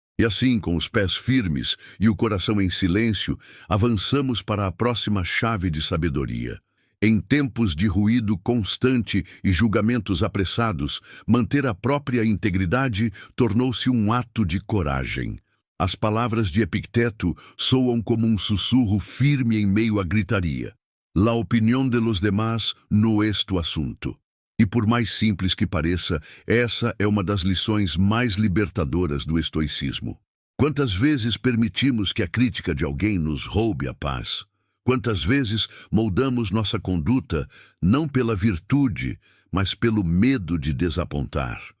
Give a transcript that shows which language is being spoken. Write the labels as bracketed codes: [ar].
[pt] E assim, com os pés firmes e o coração em silêncio, avançamos para a próxima chave de sabedoria. Em tempos de ruído constante e julgamentos apressados, manter a própria integridade tornou-se um ato de coragem. As palavras de Epicteto soam como um sussurro firme em meio à gritaria. [es] La opinión de los demás no es tu asunto. [pt] E por mais simples que pareça, essa é uma das lições mais libertadoras do estoicismo. Quantas vezes permitimos que a crítica de alguém nos roube a paz? Quantas vezes moldamos nossa conduta não pela virtude, mas pelo medo de desapontar?